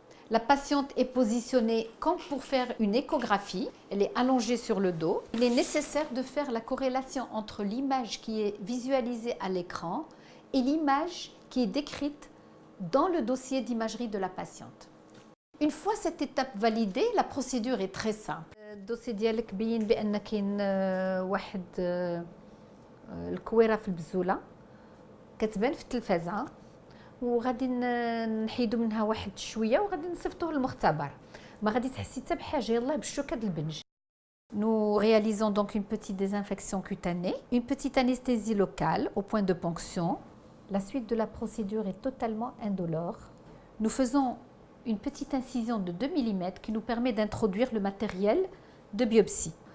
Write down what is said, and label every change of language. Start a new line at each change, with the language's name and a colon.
French: La patiente est positionnée comme pour faire une échographie. Elle est allongée sur le dos. Il est nécessaire de faire la corrélation entre l'image qui est visualisée à l'écran et l'image qui est décrite dans le dossier d'imagerie de la patiente. Une fois cette étape validée, la procédure est très simple.
Arabic: الدوسي ديالك بين بان كاين واحد الكويره في البزوله كتبان في التلفازه وغادي نحيدو منها واحد شويه وغادي نصيفطوه للمختبر ما غادي تحسي حتى بحاجه يلاه بالشوكه د البنج.
French: Nous réalisons donc une petite désinfection cutanée, une petite anesthésie locale au point de ponction. La suite de la procédure est totalement indolore. Nous faisons une petite incision de 2 mm qui nous permet d'introduire le matériel de biopsie.